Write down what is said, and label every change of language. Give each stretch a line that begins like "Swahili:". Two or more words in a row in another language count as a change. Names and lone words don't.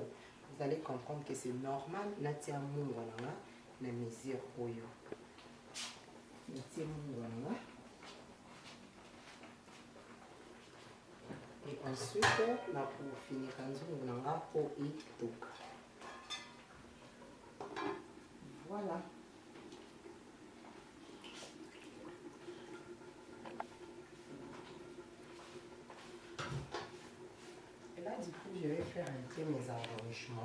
French: Vous allez comprendre que c'est normal.
Lingala: Natia mungwana na mesure oyo. Natia mungwana.
French: Et ensuite, na pour finir
Lingala: nzungu pour itoka.
French: Voilà. Du coup, je vais faire un peu mes arrangements.